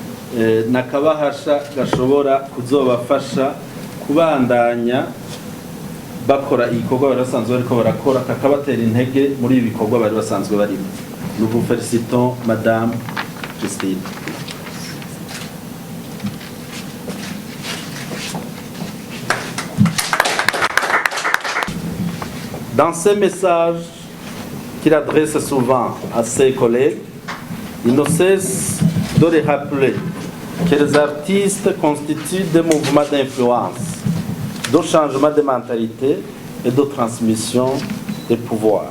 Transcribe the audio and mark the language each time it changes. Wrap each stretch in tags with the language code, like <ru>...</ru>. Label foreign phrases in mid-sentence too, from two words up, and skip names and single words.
<rn>nakabahasha gashobora kuzobafasha kubandanya bakora igikorwa bari basanzwe bariko barakora kakabatera intege muri ibi bikorwa bari basanzwe barimo.</rn> <fr>Nous vous félicitons Madame Justine. Dans ces messages qu'il adresse souvent à ses collègues, il ne cesse de les rappeler que les artistes constituent des mouvements d'influence, de changement de mentalité et de transmission des pouvoirs.</fr>